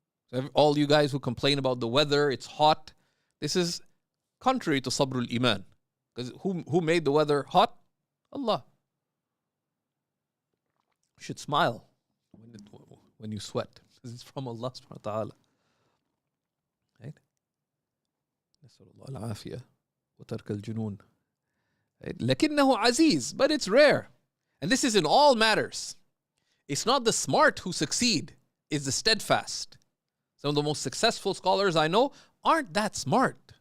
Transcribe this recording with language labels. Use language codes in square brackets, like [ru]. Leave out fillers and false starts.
[en] So all you guys who complain about the weather, it's hot, this is contrary to sabr al-iman. Because who made the weather hot? Allah. You should smile when you sweat, because it's from Allah subhanahu wa ta'ala. Right? [ar] نسأل الله العافية وترك الجنون. لكنه عزيز, [en] but it's rare. And this is in all matters. It's not the smart who succeed, it's the steadfast. Some of the most successful scholars I know weren't that smart.